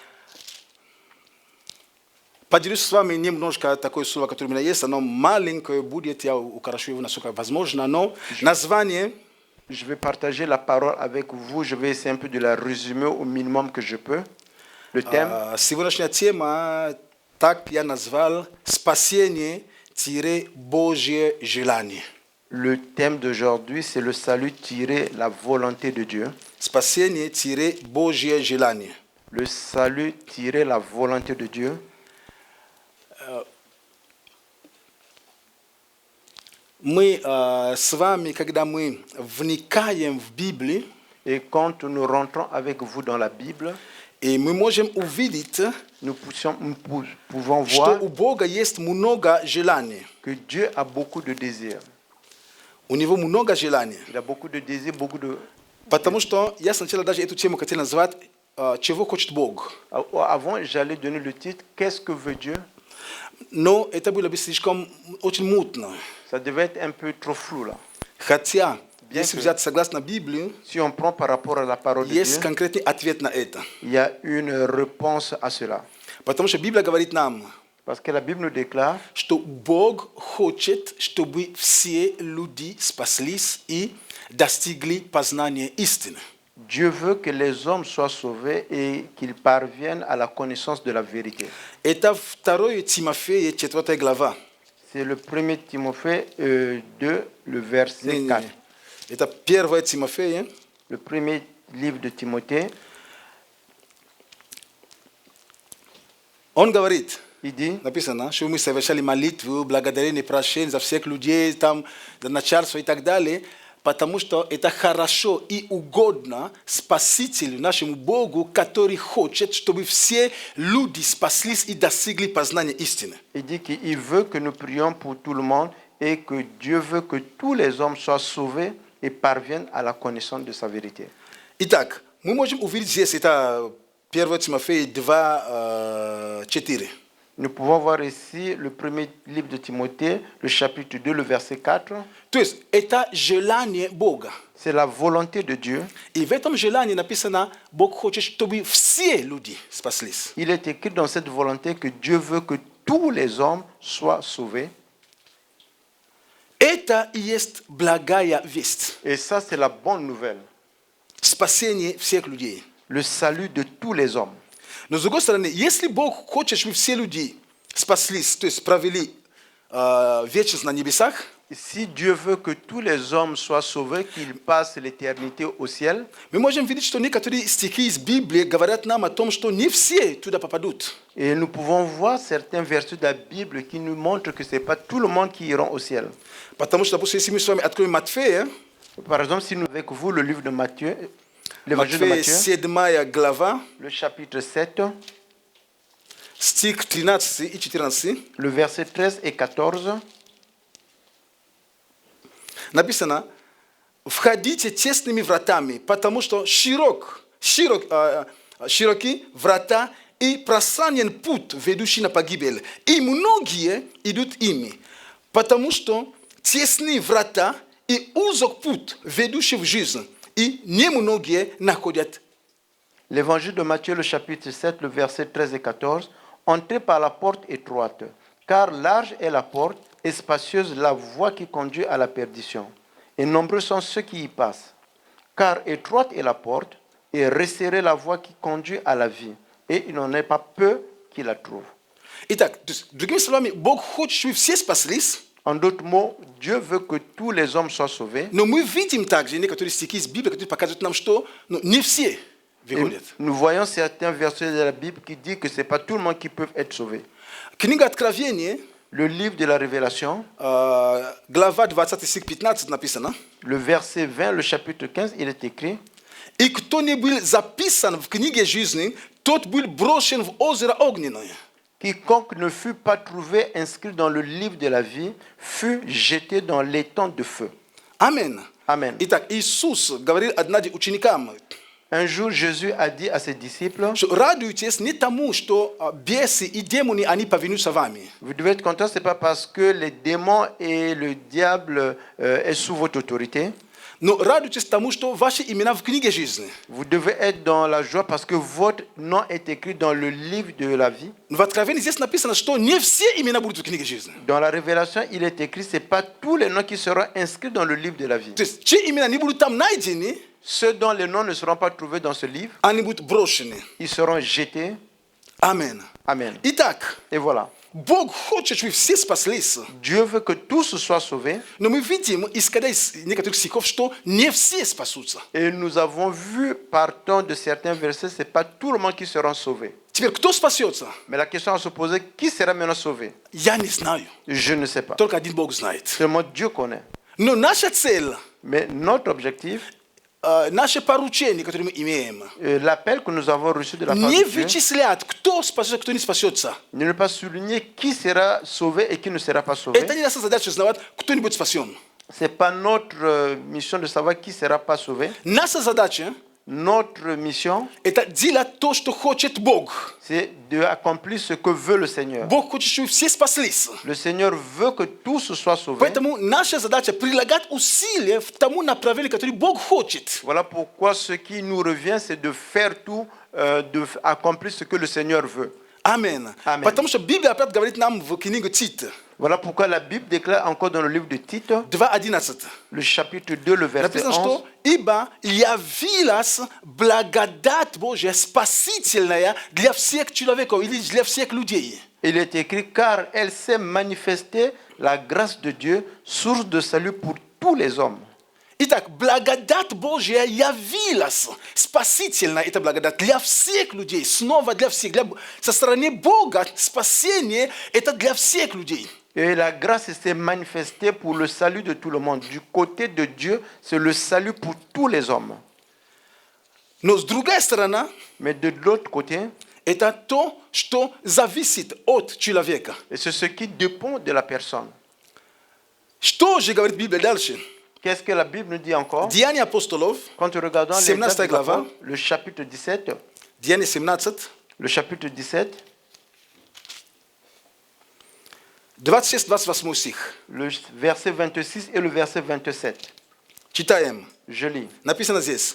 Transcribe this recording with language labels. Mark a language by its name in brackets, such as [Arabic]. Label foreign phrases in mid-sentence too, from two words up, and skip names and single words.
[Russian] поделюсь с вами немножко такое слово, которое у меня есть. Оно маленькое будет, я укорочу его насколько возможно, но название... [French] Je vais partager la parole avec vous. Je vais essayer un peu de la résumer au minimum que je peux. Le thème, [Russian] Сегодняшняя тема, так я назвал, спасение-Божье желание. [French] le thème d'aujourd'hui, c'est le salut tiré la volonté de Dieu. [Russian] Спасение-Божье желание. [French] Le salut tiré la volonté de Dieu. [Russian] Мы с вами, когда мы вникаем в Библию, [French] Et quand nous rentrons avec vous dans la Bible, [Russian] и мы можем увидеть, [French] nous pouvons [Russian] что [French] voir [Russian] у Бога есть много желаний. [French] que Dieu a beaucoup de désirs. [Russian] У Него много желаний. [French] Il a beaucoup de désirs, beaucoup de... [Russian] Потому что я сначала даже эту тему хотел назвать «Чего хочет Бог?». [French] Avant, j'allais donner le titre « Qu'est-ce que veut Dieu ?» [Russian] Но это было бы слишком очень мутно. [French] Ça devait être un peu trop flou là. [Russian] Хотя, [French] Bien [Russian] если [French] que- [Russian] взять согласно Библии, [French] Si on prend par rapport à la parole de [Russian] есть [French] Dieu, [Russian] конкретный ответ на это. [French] il y a une réponse à cela. [Russian] Потому что Библия говорит нам, [French] Parce que la Bible nous déclare [Russian] что Бог хочет, чтобы все люди спаслись и достигли познания истины. [French] Dieu veut que les hommes soient sauvés et qu'ils parviennent à la connaissance de la vérité. [Russian] Это 2 Тимофея, 4 глава. [French] C'est le 1er Timothée 2, le verset 4. [Russian] Это 1 Тимофея, [French] Le premier livre de Timothée, [Russian] он говорит, [French] il dit, [Russian] написано, что мы совершали молитву, благодарение, прощение за всех людей, там, за начальство и так далее, потому что это хорошо и угодно Спасителю, нашему Богу, который хочет, чтобы все люди спаслись и достигли познания истины. [French] Il dit qu'il veut que nous prions pour tout le monde et que Dieu veut que tous les hommes soient sauvés et parviennent à la connaissance de sa vérité. [Russian] Итак, мы можем увидеть здесь, это 1 Тимофея 2, 4. [French] Nous pouvons voir ici le premier livre de Timothée, le chapitre 2, le verset 4. [Russian] То есть это желание Бога. [French] C'est la volonté de Dieu. [Russian] И в этом желании написано, Бог хочет, чтобы все люди спаслись. [French] Il est écrit dans cette volonté que Dieu veut que tous les hommes soient sauvés. [Russian] Это и есть благая весть. [French] Et ça, c'est la bonne nouvelle. [Russian] Спасение всех людей. [French] Le salut de tous les hommes. [Russian] Но с другой стороны, если Бог хочет, чтобы все люди спаслись, то есть провели вечность на небесах, [French] Si Dieu veut que tous les hommes soient sauvés, qu'ils passent l'éternité au ciel, [Russian] мы можем видеть, что некоторые стихи из Библии говорят нам о том, что не все туда попадут. [French] et nous pouvons voir certains versets de la Bible qui nous montrent que ce n'est pas tout le monde qui ira au ciel. [Russian] Потому что, допустим, если мы с вами откроем Матфея, [French] Par exemple, si nous avec vous le livre de Matthieu, l'évangile de [Russian] Матфея [French] Matthieu, [Russian] 7 глава, [French] le chapitre 7, [Russian] стих 13 и 14, [French] le verset 13 et 14, [Russian] написано: «Входите тесными вратами, потому что широки врата и пространен путь, ведущий на погибель, и многие идут ими, потому что тесны врата и узок путь, ведущий в жизнь, и немногие находят». [French] L'évangile de Matthieu, le chapitre 7, le verset 13 et 14. Entrez par la porte étroite, car large est la porte et spacieuse la voie qui conduit à la perdition. Et nombreux sont ceux qui y passent. Car étroite est la porte et resserrée la voie qui conduit à la vie. Et il n'en est pas peu qui la trouvent. [Russian] Итак, то есть, другими словами, Бог хочет, чтобы все спаслись, [French] En d'autres mots, Dieu veut que tous les hommes soient sauvés. [Russian] но мы видим также некоторые стихи из Библии, которые показывают нам, что не все [French] Et [Russian] выходят. [French] nous voyons certains versets de la Bible qui disent que ce n'est pas tout le monde qui peut être sauvé. [Russian] Книга Откровения, [French] Le livre de la Révélation, [Russian] глава 20, стих 15 написано: [French] le verset 20, le chapitre 15, il est écrit: [Russian] «И кто не был записан в книге жизни, тот был брошен в озеро огненное». [French] Quiconque ne fut pas trouvé inscrit dans le livre de la vie fut jeté dans l'étang de feu. [Russian] Аминь. [French] Amen. [Russian] Итак, Иисус говорил однажды ученикам, [French] Un jour, Jésus a dit à ses disciples: [Russian] что радуйтесь не тому, что бесы и демоны, они повинуются вами. [French] Vous devez être content, ce n'est pas parce que les démons et le diable est sous votre autorité. [Russian] Но радуйтесь тому, что ваши имена в книге жизни. [French] Vous devez être dans la joie parce que votre nom est écrit dans le livre de la vie. [Russian] В Откровении здесь написано, что не все имена будут в книге жизни. [French] Dans la Révélation, il est écrit: ce n'est pas tous les noms qui seront inscrits dans le livre de la vie. [Russian] То есть, чьи имена не будут там найдены, [French] Ceux dont les noms ne seront pas trouvés dans ce livre, [Russian] они будут брошены. [French] ils seront jetés. [Russian] Аминь. [French] Amen. [Russian] Итак, [French] Et voilà. [Russian] Бог хочет, чтобы все спаслись. [French] Dieu veut que tous soient sauvés. [Russian] Но мы видим, исходя из некоторых стихов, что не все спасутся. [French] Et nous avons vu, partant de certains versets, ce n'est pas tout le monde qui sera sauvé. [Russian] Теперь, кто спасется? [French] Mais la question à se poser, qui sera maintenant sauvé? [Russian] Я не знаю. [French] Je ne sais pas. [Russian] Только один Бог знает. [French] Seulement Dieu connaît. [Russian] Но наша цель, [French] Mais notre objectif, [Russian] наше поручение, которое мы имеем, [French] l'appel que nous avons reçu de la part [Russian] не [French] de Dieu, [Russian] вычислять, кто спасется, кто не спасется. [French] ne pas souligner qui sera sauvé et qui ne sera pas sauvé. [Russian] Это не наша задача узнавать, кто не будет спасен. [French] Ce n'est pas notre mission de savoir qui ne sera pas sauvé. [Russian] Наша задача [French] Notre mission, – [Russian] это делать то, что хочет Бог. [French] c'est d'accomplir ce que veut le Seigneur. [Russian] Бог хочет, чтобы все спаслись. [French] Le Seigneur veut que tous soient sauvés. [Russian] Поэтому наша задача – прилагать усилия в тому направлении, которое Бог хочет. [French] Voilà pourquoi ce qui nous revient, c'est de faire tout, d'accomplir ce que le Seigneur veut. [Russian] Аминь. [French] Amen. [Russian] Потому что Библия опять говорит нам в книге Тит, [French] Voilà pourquoi la Bible déclare encore dans le livre de Tite, [Russian] 2:11. [French] le chapitre 2, le verset [Russian] Написано, [French] 11, [Russian] что «Ибо явилась благодать Божья спасительная для всех человеков или для всех людей». [French] il est écrit: car elle s'est manifestée la grâce de Dieu, source de salut pour tous les hommes. [Russian] Итак, благодать Божья явилась, спасительная эта благодать для всех людей, снова для всех. Со стороны Бога спасение – это для всех людей. [French] Et la grâce s'est manifestée pour le salut de tout le monde. Du côté de Dieu, c'est le salut pour tous les hommes. [Russian] Но с другая сторона, [French] Mais de l'autre côté, [Russian] это то, что зависит от человека. [French] et c'est ce qui dépend de la personne. [Russian] Что же говорит Библия дальше? [French] Qu'est-ce que la Bible nous dit encore? [Russian] Деяния апостолов, [French] Quand nous regardons les [Russian] 17 [French] Actes des [Russian] глава. [French] Apôtres, le chapitre 17, [Russian] Деяния 17, [French] le chapitre 17, [Russian] 26-28 стих. [French] le verset 26 et le verset 27. [Russian] Читаем. [French] Je lis. [Russian] Написано здесь.